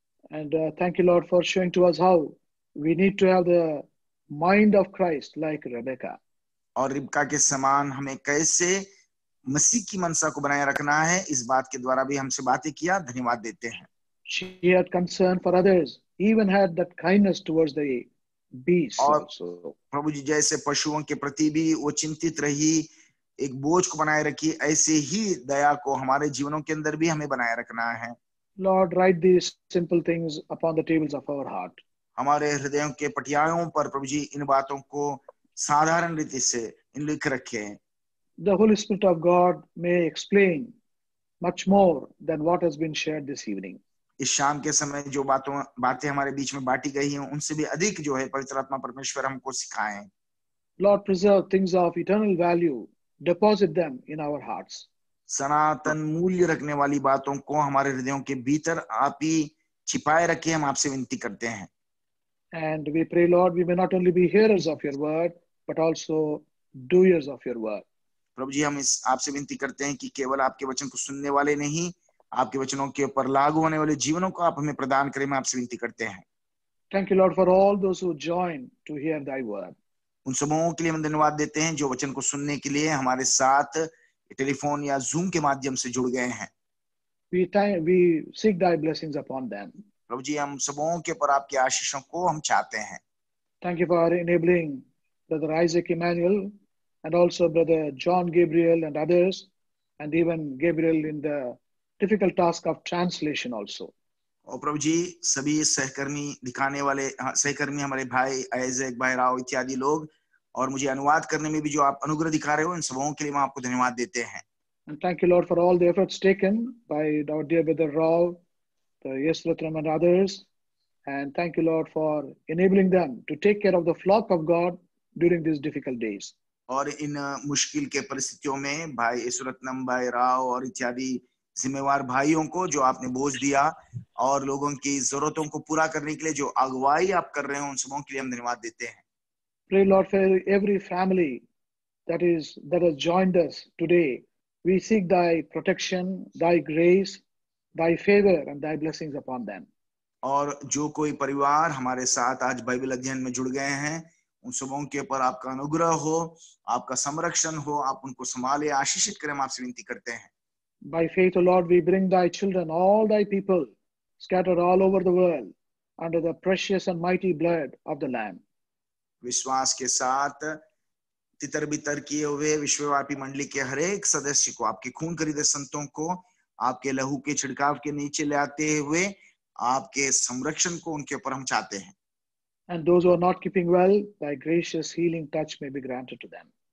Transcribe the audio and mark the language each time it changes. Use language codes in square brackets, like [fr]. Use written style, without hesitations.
[en] And thank you, Lord, for showing to us how we need to have the mind of Christ like Rebecca. [hi] और रिबका के समान हमें कैसे मसीह की मनसा को बनाए रखना है, इस बात के द्वारा भी हमसे बातें किया. धन्यवाद देते हैं. [en] She had concern for others, even had that kindness towards the beasts [hi] और [en] also. [hi] प्रभु जी जैसे पशुओं के प्रति भी वो चिंतित रही, एक बोझ को बनाए रखी, ऐसे ही दया को हमारे जीवनों के अंदर भी हमें बनाए रखना है। [en] Lord, write these simple things upon the tables of our heart. [hi] हमारे हृदयों के पटियाओं पर प्रभु जी इन बातों को साधारण रीति से लिख रखे। [en] The Holy Spirit of God may explain much more than what has been shared this evening. [hi] इस शाम के समय जो बातें हमारे बीच में बांटी गई हैं, उनसे भी अधिक जो है पवित्र आत्मा परमेश्वर हमको सिखाएं। [en] Lord, preserve things of eternal value, deposit them in our hearts. [hi] सनातन मूल्य रखने वाली बातों को हमारे हृदयों के भीतर आप ही छिपाए रखे, हम आपसे विनती करते हैं। [en] And we pray, Lord, we may not only be hearers of your word, but also doers of your word. [hi] प्रभु जी हम इस आपसे विनती करते हैं कि केवल आपके वचन को सुनने वाले नहीं, आपके वचनों के ऊपर लागू होने वाले जीवनों को आप हमें प्रदान करें, मैं आपसे विनती करते हैं। [en] Thank you, Lord, for all those who join to hear thy word. [hi] उन समूहों के लिए हम धन्यवाद देते हैं जो वचन को सुनने के लिए हमारे साथ टेलीफोन या जूम के माध्यम से जुड़ गए हैं। [en] We seek thy blessings upon them. [hi] प्रभु जी हम समूहों के ऊपर आपकी आशीषों को हम चाहते हैं। [en] Thank you for enabling Brother Isaac Emmanuel and also Brother John Gabriel and others, and even Gabriel in the difficult task of translation also. [hi] और प्रभु जी सभी सहकर्मी दिखाने वाले सहकर्मी हमारे भाई आइजैक, भाई राव इत्यादि लोग, और मुझे अनुवाद करने में भी जो आप अनुग्रह दिखा रहे हो, इन सबों के लिए हम आपको धन्यवाद देते हैं। [en] And thank you, Lord, for all the efforts taken by our dear brother Rao, the Yesratram and others. And thank you, Lord, for enabling them to take care of the flock of God during these difficult days. [hi] और इन मुश्किल के परिस्थितियों में भाई ईश्वरत्नम, भाई राव और इत्यादि जिम्मेवार भाइयों को जो आपने बोझ दिया और लोगों की जरूरतों को पूरा करने के लिए जो अगुवाई आप कर रहे हो, उन सबों के लिए हम धन्यवाद देते हैं। [en] Pray, Lord, for every family that has joined us today. We seek thy protection, thy grace, thy favor, and thy blessings upon them. [hi] और जो कोई परिवार हमारे साथ आज बाइबल अध्ययन में जुड़ गए हैं, उन सबों के ऊपर आपका अनुग्रह हो, आपका संरक्षण हो, आप उनको संभाले, आशीषित करें, हम आपसे विनती करते हैं। [en] By faith, O Lord, we bring thy children, all thy people, scattered all over the world, under the precious and mighty blood of the Lamb. [hi] विश्वास के साथ तितर बितर किए हुए विश्वव्यापी मंडली के हर एक सदस्य को, आपके खून खरीदे संतों को आपके लहू के छिड़काव के नीचे ले आते हुए आपके संरक्षण को उनके ऊपर हम चाहते हैं। [en] And those who are not keeping well, thy gracious healing touch may be granted to them.